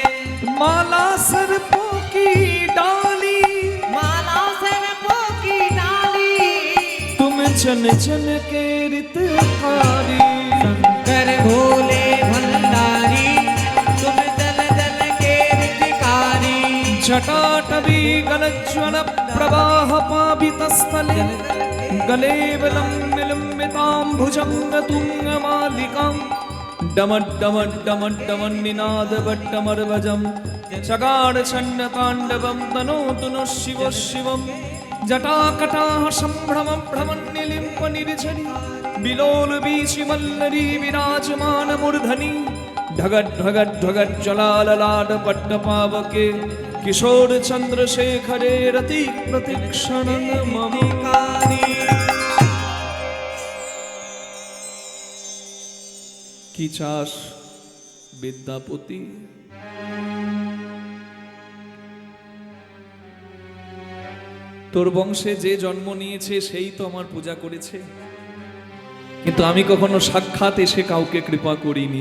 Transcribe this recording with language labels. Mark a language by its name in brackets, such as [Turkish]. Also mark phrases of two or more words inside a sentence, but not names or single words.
[Hindi] माला सर्पों की डाली, माला सर्पों की डाली, तुम जन जन के रितकारी। शंकर भोले भंडारी, तुम जल जल के रितिकारी। [Sanskrit] जटाटवी गलज्वल प्रवाह पावितस्थले, गले विलम्बितां भुजंग तुंग मालिकां, डमड् डमड् डमड् डमन् निनाद वट्टमर्वजं, चकार छन्न ताण्डवं तनोतु नः शिव शिवं। जटाकटाः सम्भ्रमं भ्रमन्निलिम्प निर्झरी, बिलोल बीचि मल्लरी विराजमान मूर्धनि, ढगत् ढगत् ढगत् जलाललाट पट्टपावके, किशोर चंद्रशेखरे रति प्रतिक्षणं ममकारी। [Bangla] কি চাস বিদ্যাপতি? তোর বংশে যে জন্ম নিয়েছে সেই তো আমার পূজা করেছে, কিন্তু আমি কখনো সাক্ষাৎ এসে কাউকে কৃপা করিনি।